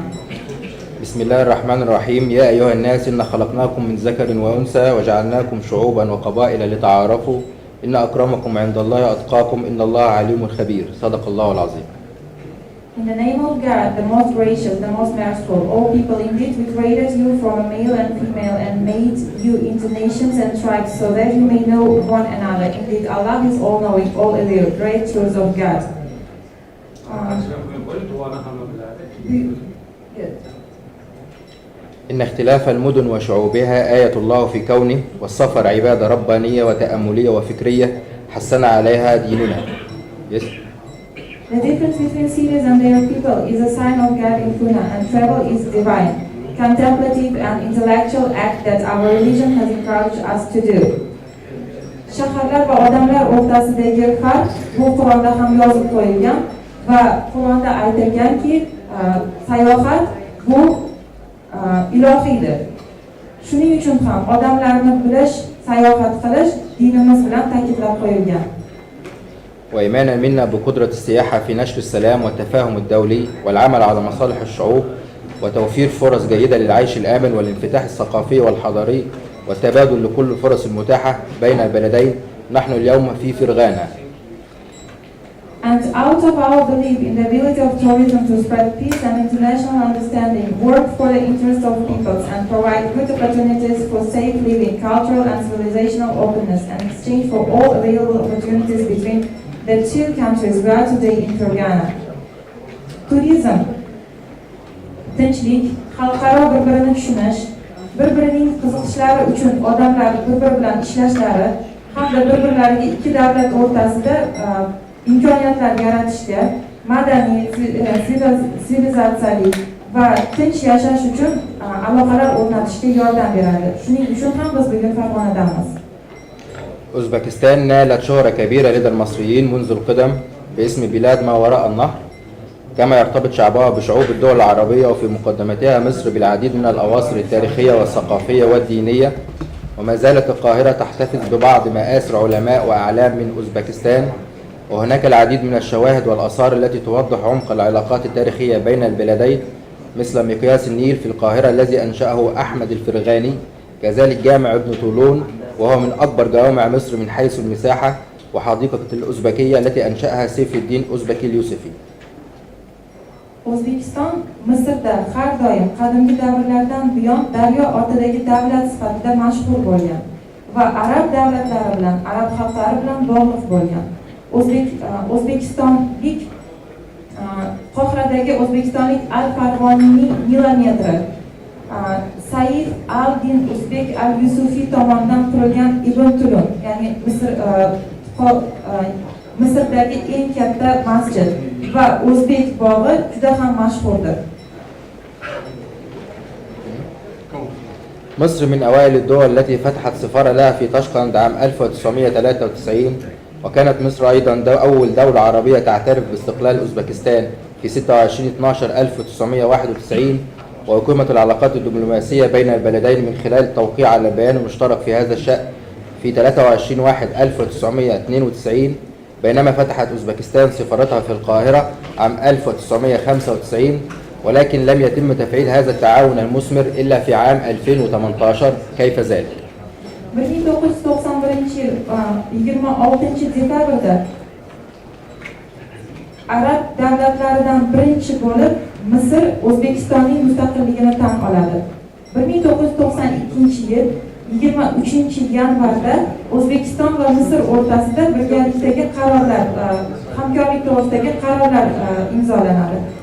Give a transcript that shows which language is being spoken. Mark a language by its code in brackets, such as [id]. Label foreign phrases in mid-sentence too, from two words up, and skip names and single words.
[ar] بسم الله الرحمن الرحيم. يا أيها الناس إن خلقناكم من ذكر وأنثى وجعلناكم شعوبا وقبائل لتعارفوا إن أكرمكم عند الله أتقاكم إن الله عليم خبير. صدق الله العظيم. [en] In the name of God, the most gracious, the most merciful, all people indeed, we created you from a male and female and made you into nations and tribes so that you may know one another. Indeed, Allah is all-knowing, all-aware, great truths of God. [ar] إن اختلاف المدن وشعوبها آية الله في كونه والسفر عبادة ربانية وتأملية وفكرية حسن عليها ديننا. [en] Yes. The difference between cities and their people is a sign of God in Pune, and travel is divine, contemplative and intellectual act that our religion has encouraged us to do. [uz] Shaharlar va odamlar o'rtasidagi farq bu Qur'onda ham yozib qo'yilgan va Qur'onda aytilganki, sayohat bu ilohiydir. Shuning uchun ham odamlarni bilish, sayohat qilish dinimiz bilan ta'kidlab qo'yilgan. [ar] وإيمانا منا بقدرة السياحة في نشر السلام والتفاهم الدولي والعمل على مصالح الشعوب وتوفير فرص جيدة للعيش الآمن والانفتاح الثقافي والحضاري والتبادل لكل الفرص المتاحة بين البلدين. نحن اليوم في فرغانا. [en] And out of our belief in the ability of tourism to spread peace and international understanding, work for the interest of peoples, and provide good opportunities for safe living, cultural and civilizational openness, and exchange for all available opportunities between the two countries we are today in Farg'ona. [uz] Turizm, tinchlik, xalqaro bir-birini tushunish, bir-birining qiziqishlari uchun odamlar bir-biri bilan ishlashlari hamda bir-birlariga ikki davlat o'rtasida imkoniyatlar yaratishga, madaniy, sivilizatsiyalik va tinch yashash uchun aloqalar o'rnatishga yordam beradi. Shuning uchun ham biz bugun Farg'onadamiz. [ar] أوزبكستان نالت شهرة كبيرة لدى المصريين منذ القدم باسم بلاد ما وراء النهر، كما يرتبط شعبها بشعوب الدول العربية وفي مقدمتها مصر بالعديد من الأواصر التاريخية والثقافية والدينية. وما زالت القاهرة تحتفظ ببعض مآثر علماء وأعلام من أوزبكستان، وهناك العديد من الشواهد والآثار التي توضح عمق العلاقات التاريخية بين البلدين، مثل مقياس النيل في القاهرة الذي أنشأه أحمد الفرغاني، كذلك جامع ابن طولون وهو من أكبر جوامع مصر من حيث المساحة، وحديقة الأوزبكية التي أنشأها سيف الدين أوزبكي اليوسفي. [uz] O'zbekiston Misrda har doim qadimgi davrlardan buyon daryo ortidagi davlat sifatida mashhur bo'lgan va arab davlatlari bilan, arab xalqlari bilan bog'liq bo'lgan. O'zbekistonlik Qohiradagi o'zbekistonlik Al-Farg'onining milometri Saif al-Din Uzbek al-Yusufiy tomonidan qurilgan Ibn Tulun, ya'ni Misrdagi eng katta masjid va o'zbek bog'i juda ham mashhurdir. [ar] مصر من أوائل الدول التي فتحت سفارة لها في طشقند عام 1993، وكانت مصر أيضا أول دولة عربية تعترف باستقلال أوزبكستان في 26/12/1991، وأقيمت العلاقات الدبلوماسية بين البلدين من خلال التوقيع على بيان مشترك في هذا الشأن في 23/1/1992، بينما فتحت أوزبكستان سفارتها في القاهرة عام 1995، ولكن لم يتم تفعيل هذا التعاون المثمر إلا في عام 2018. كيف ذلك؟ [uz] 1991 yil 26-dekabrda arab davlatlaridan birinchi bo'lib Misr O'zbekistonning mustaqilligini tan oladi. 1992 yil 23-yanvarda O'zbekiston va Misr o'rtasida birgalikdagi qarorlar, hamkorlik to'g'risidagi qarorlar imzolanadi.